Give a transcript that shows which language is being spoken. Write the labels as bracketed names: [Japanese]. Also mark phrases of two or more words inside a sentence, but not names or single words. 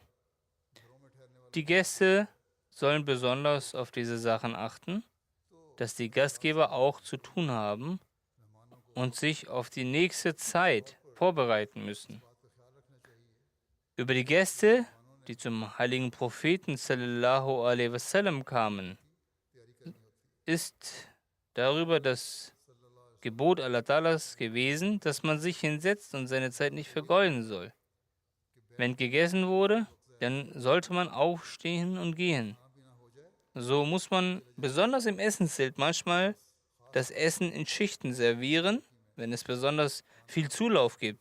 [German] Die Gäste sollen besonders auf diese Sachen achten, dass die Gastgeber auch zu tun haben und sich auf die nächste Zeit vorbereiten müssen. Über die Gäste, die zum heiligen Propheten [Arabic] sallallahu alaihi wasallam [German] kamen, ist darüber das Gebot Allah Ta'alas gewesen, dass man sich hinsetzt und seine Zeit nicht vergeuden soll. Wenn gegessen wurde, dann sollte man aufstehen und gehen. So muss man besonders im Essenszelt manchmal das Essen in Schichten servieren, wenn es besonders viel Zulauf gibt.